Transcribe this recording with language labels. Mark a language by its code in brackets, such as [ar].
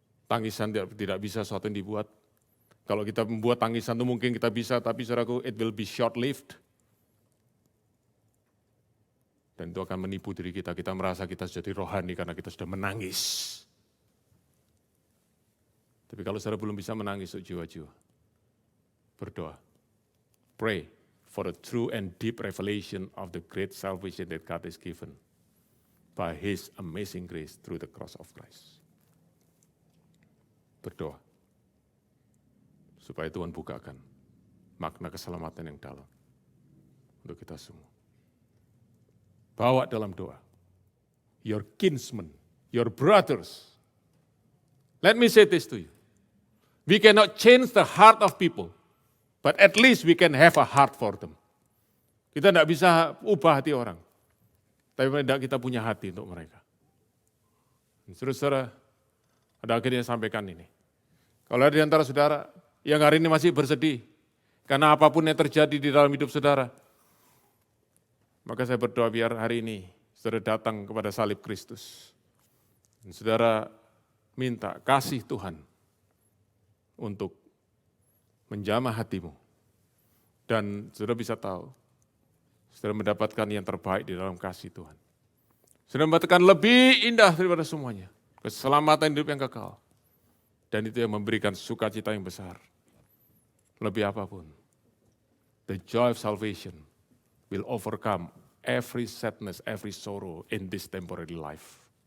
[id] Tangisan tidak bisa sesuatu yang dibuat. Kalau kita membuat tangisan itu mungkin kita bisa, tapi saudaraku, [en] it will be short-lived. [id] Dan itu akan menipu diri kita, kita merasa kita jadi rohani karena kita sudah menangis. Tapi kalau saudara belum bisa menangis untuk jiwa-jiwa, berdoa. [en] Pray for the true and deep revelation of the great salvation that God has given by His amazing grace through the cross of Christ. [id] Berdoa. Supaya Tuhan bukakan makna keselamatan yang dalam untuk kita semua. Bawa dalam doa. [en] Your kinsmen, your brothers. Let me say this to you. We cannot change the heart of people, but at least we can have a heart for them. [id] Kita tidak bisa ubah hati orang, tapi tidak kita punya hati untuk mereka. Saudara, ada akhirnya sampaikan ini. Kalau ada di antara saudara yang hari ini masih bersedih, karena apapun yang terjadi di dalam hidup saudara, maka saya berdoa biar hari ini saudara datang kepada salib Kristus. Dan saudara minta kasih Tuhan untuk menjamah hatimu. Dan saudara bisa tahu, saudara mendapatkan yang terbaik di dalam kasih Tuhan. Saudara mendapatkan lebih indah daripada semuanya. Keselamatan hidup yang kekal. Dan itu yang memberikan sukacita yang besar. Lebih apapun. [en] The joy of salvation will overcome every sadness, every sorrow in this temporary life.